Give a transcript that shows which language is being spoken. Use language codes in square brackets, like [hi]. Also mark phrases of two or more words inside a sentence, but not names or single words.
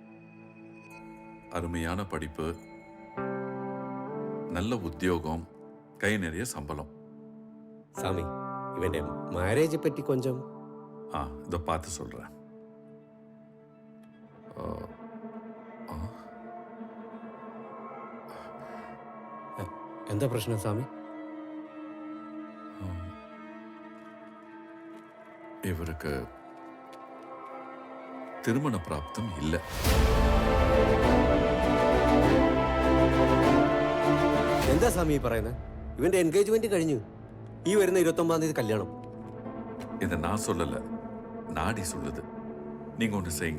[ta] அருமையான படிப்பு, நல்ல உத்தியோகம், கை நிறைய சம்பளம். சாமி இவன் மேரேஜை பற்றி கொஞ்சம் இதை பார்த்து சொல்றேன். [ml] എന്താ പ്രശ്നം സ്വാമി? [ta] இவருக்கு திருமண பிராப்தம் இல்லை. [ml] എന്താ സ്വാമി പറയുന്നത്? ഇവന്റെ എൻഗേജ്മെന്റ് കഴിഞ്ഞു. ഈ വരുന്ന 29-ആം തീയതി കല്യാണം. [ta] இதை நான் சொல்லல, நாடி சொல்லுது. நீங்க ஒன்று செய்யுங்க.